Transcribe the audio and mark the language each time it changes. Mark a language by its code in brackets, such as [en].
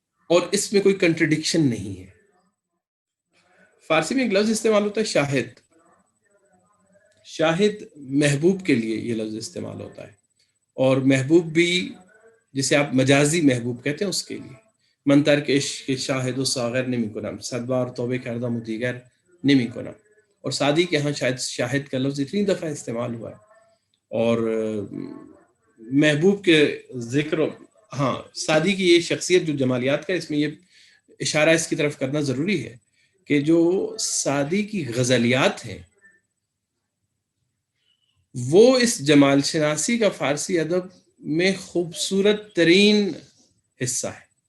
[ur] اور اس میں کوئی کنٹرڈکشن نہیں ہے. فارسی میں ایک لفظ استعمال ہوتا ہے شاہد. شاہد محبوب کے لیے یہ لفظ استعمال ہوتا ہے، اور محبوب بھی جسے آپ مجازی محبوب کہتے ہیں اس کے لیے. [fa] من ترک عشق شاہد و ساغر نمی کنم، 100 بار توبے کردم و دیگر نمی کنم. [ur] اور سعدی کے ہاں شاید شاہد کا لفظ اتنی دفعہ استعمال ہوا ہے. اور محبوب کے ذکر، ہاں سعدی کی یہ شخصیت جو جمالیات کا، اس میں یہ اشارہ اس کی طرف کرنا ضروری ہے کہ جو سعدی کی غزلیات ہیں وہ اس جمال شناسی کا فارسی ادب میں خوبصورت ترین حصہ ہے.